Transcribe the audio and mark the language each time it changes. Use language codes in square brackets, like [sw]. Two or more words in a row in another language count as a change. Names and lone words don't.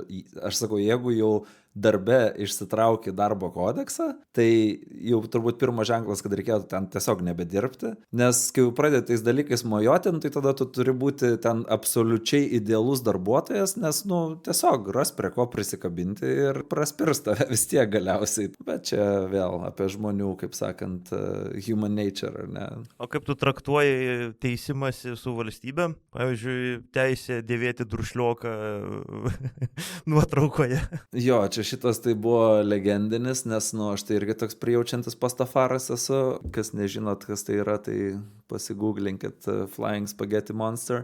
[lt] Aš sakau, jeigu jau darbe išsitrauki darbo kodeksą, tai jau turbūt pirmas ženklas, kad reikėtų ten tiesiog nebedirbti, nes kai jau pradedi tais dalykais mojuoti, tai tada tu turi būti ten absoliučiai idealus darbuotojas, nes, tiesiog ras prie ko prisikabinti ir praspirs tave vis tiek galiausiai. Bet čia vėl apie žmonių, kaip sakant, [en] human nature, [lt] ar ne? O kaip tu traktuoji teisimąsi su valstybe? Pavyzdžiui, teisė dėvėti drušlioką nuotraukoje. Jo, čia šitas tai buvo legendinis, nes, aš tai irgi toks prijaučiantis pastafaras esu. Kas nežinot, kas tai yra, tai pasigūglinkit Flying Spaghetti Monster.